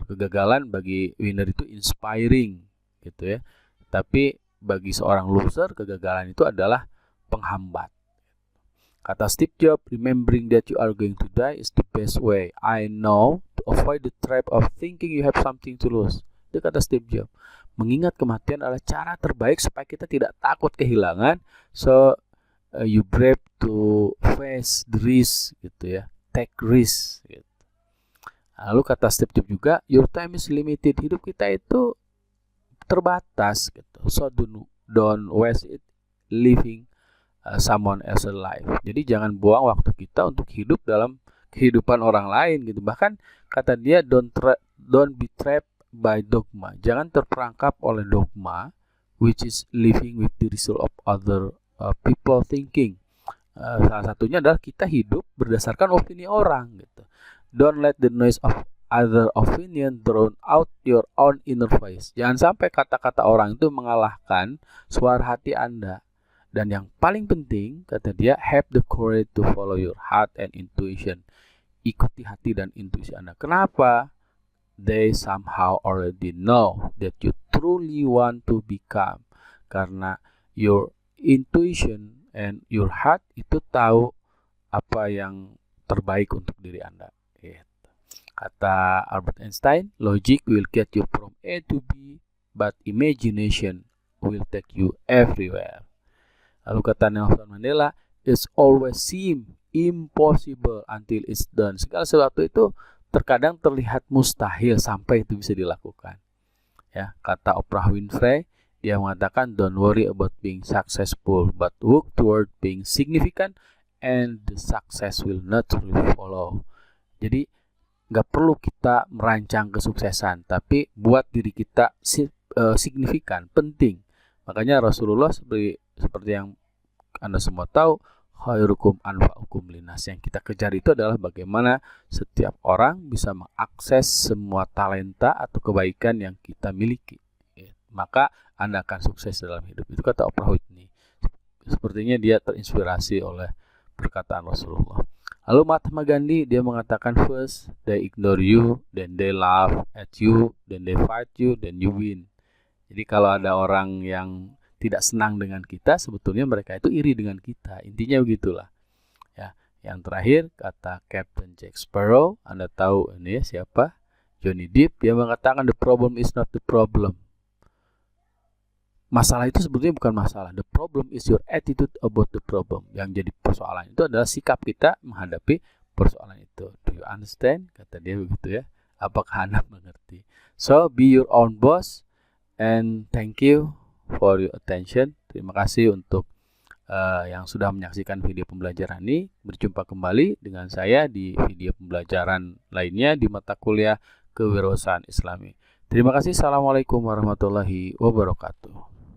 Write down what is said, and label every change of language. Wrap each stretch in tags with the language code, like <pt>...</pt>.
<id>Kegagalan bagi winner itu inspiring gitu ya. Tapi bagi seorang loser, kegagalan itu adalah penghambat. Kata</id> <en>Steve Jobs, remembering that you are going to die is the best way I know to avoid the trap of thinking you have something to lose.</en> <id>Itu kata Steve Jobs. Mengingat kematian adalah cara terbaik supaya kita tidak takut kehilangan.</id> <en>So you brave to face the risk</en> <id>gitu ya.</id> <en>Take risk</en> <id>gitu. Lalu kata Steve Jobs juga,</id> <en>your time is limited.</en> <id>Hidup kita itu terbatas gitu.</id> <en>So don't waste it living someone else's life.</en> <id>Jadi jangan buang waktu kita untuk hidup dalam kehidupan orang lain gitu. Bahkan kata dia</id> <en>don't be trapped by dogma.</en> <id>Jangan terperangkap oleh dogma</id> <en>which is living with the result of other people thinking.</en> <id>Salah satunya adalah kita hidup berdasarkan opini orang gitu.</id> <en>Don't let the noise of other opinion drown out your own inner voice.</en> <id>Jangan sampai kata-kata orang itu mengalahkan suara hati Anda. Dan yang paling penting, kata dia,</id> <en>have the courage to follow your heart and intuition.</en> <id>Ikuti hati dan intuisi Anda. Kenapa?</id> <en>They somehow already know that you truly want to become.</en> <id>Karena</id> <en>your intuition and your heart</en> <id>itu tahu apa yang terbaik untuk diri Anda. Kata</id> <en>Albert Einstein, logic will get you from A to B, but imagination will take you everywhere.</en> <id>Lalu kata</id> <en>Nelson Mandela, it's always seem impossible until it's done.</en> <id>Segala sesuatu itu terkadang terlihat mustahil sampai itu bisa dilakukan. Ya, kata Oprah Winfrey, dia mengatakan,</id> <en>don't worry about being successful, but work toward being significant, and the success will naturally follow.</en> <id>Jadi nggak perlu kita merancang kesuksesan, tapi buat diri kita signifikan, penting. Makanya Rasulullah seperti yang Anda semua tahu,</id> <ar>khairukum anfa'ukum linnas.</ar> <id>Yang kita kejar itu adalah bagaimana setiap orang bisa mengakses semua talenta atau kebaikan yang kita miliki. Maka Anda akan sukses dalam hidup. Itu kata Oprah Whitney. Sepertinya dia terinspirasi oleh perkataan Rasulullah. Lalu Mahatma Gandhi, dia mengatakan,</id> <en>first they ignore you, then they laugh at you, then they fight you, then you win.</en> <id>Jadi kalau ada orang yang tidak senang dengan kita, sebetulnya mereka itu iri dengan kita. Intinya begitulah. Ya, yang terakhir kata Captain Jack Sparrow, Anda tahu ini ya siapa? Johnny Depp. Dia mengatakan</id> <en>the problem is not the problem.</en> <id>Masalah itu sebetulnya bukan masalah.</id> <en>The problem is your attitude about the problem.</en> <id>Yang jadi persoalan itu adalah sikap kita menghadapi persoalan itu.</id> <en>Do you understand?</en> <id>Kata dia begitu ya. Apakah Anda mengerti?</id> <en>So be your own boss, and thank you for your attention.</en> <id>Terima kasih untuk yang sudah menyaksikan video pembelajaran ini. Berjumpa kembali dengan saya di video pembelajaran lainnya di mata kuliah Kewirausahaan Islami. Terima kasih. Assalamualaikum warahmatullahi wabarakatuh.</id>